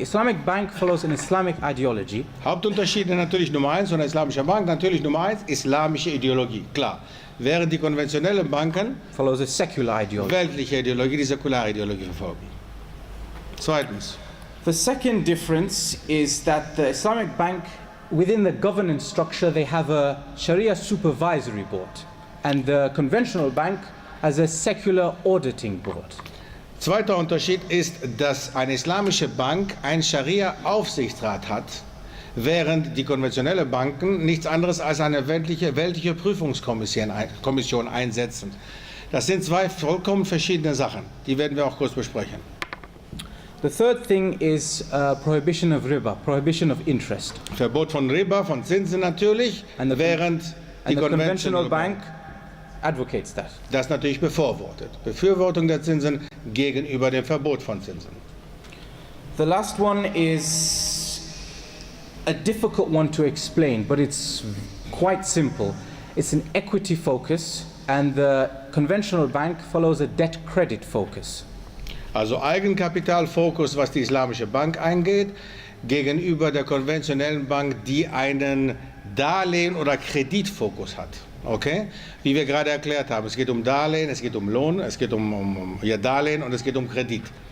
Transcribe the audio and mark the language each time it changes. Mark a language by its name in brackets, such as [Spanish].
[English] The Islamic bank follows an Islamic ideology. [German] Hauptunterschiede natürlich Nummer 1 von der islamischen Bank, natürlich Nummer 1, islamische Ideologie, klar. Während die konventionellen Banken [English] Follows a secular ideology. [German] weltliche Ideologie, die säkulare Ideologie verfolgen. Zweitens, [English] The second difference is that the Islamic bank, within the governance structure, they have a Sharia supervisory board, and the conventional bank has a secular auditing board. [German] zweiter Unterschied ist, dass eine islamische Bank einen Scharia-Aufsichtsrat hat, während die konventionellen Banken nichts anderes als eine weltliche Prüfungskommission einsetzen. Das sind zwei vollkommen verschiedene Sachen. Die werden wir auch kurz besprechen. [English] The third thing is prohibition of riba, prohibition of interest. [German] Verbot von Riba, von Zinsen natürlich, während die [English] And the conventional [German] konventionelle [English] bank advocates that. [German] das natürlich befürwortet. Befürwortung der Zinsen gegenüber dem Verbot von Zinsen. [English] The last one is a difficult one to explain, but it's quite simple. It's an equity focus, and the conventional bank follows a debt credit focus. [German] Also Eigenkapitalfokus, was die islamische Bank eingeht, gegenüber der konventionellen Bank, die einen Darlehen- oder Kreditfokus hat. Okay? Wie wir gerade erklärt haben, es geht um Darlehen, es geht um Lohn, es geht um Darlehen und es geht um Kredit.